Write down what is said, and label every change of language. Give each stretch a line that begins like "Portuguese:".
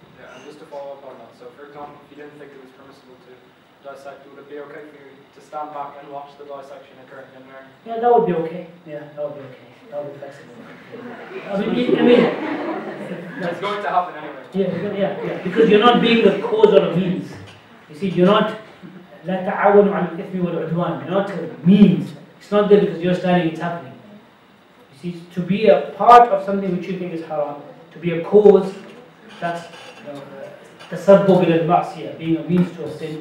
English: Yeah, and just to follow up on that. So, for example, if you didn't think it was permissible to dissect, would it be okay for you to stand back and watch the dissection occur and learn? Yeah, that would be okay. Yeah, that would be okay. That would be flexible. I mean, it's going to happen anyway. Yeah. Because you're not being the cause or a means. You see, you're not.
Arabic: لا تعاونوا على الإثم والعدوان.
English: You're not a means. It's not there because you're standing. It's happening. You see, to be a part of something which you think is haram, to be a cause, that's
Arabic: تسبب إلى المعصية,
English: being a means to a sin.